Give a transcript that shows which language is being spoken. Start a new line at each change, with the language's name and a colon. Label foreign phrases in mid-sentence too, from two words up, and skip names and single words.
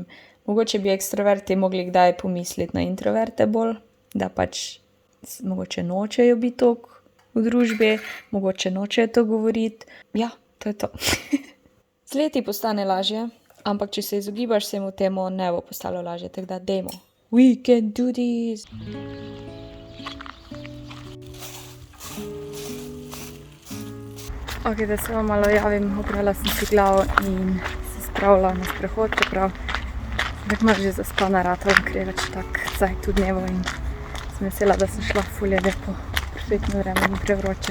Slovenian: Mogoče bi ekstroverti mogli kdaj pomisliti na introverte bolj, da pač mogoče nočejo biti toliko v družbi, mogoče nočejo to govoriti. Ja, to je to. Z leti postane lažje, ampak če se izogibaš vsemu temu, ne bo postalo lažje, tako da dajmo.
English: We can do this!
Slovenian: Ok, da se vam malo javim, oprala sem si glavo in se spravila na sprehod, čeprav tako malo že zaspana ratala, ker je več tak zajtu dnevo in sem vesela, da sem šla, ful je lepo, perfektno vreme, ni prevroče.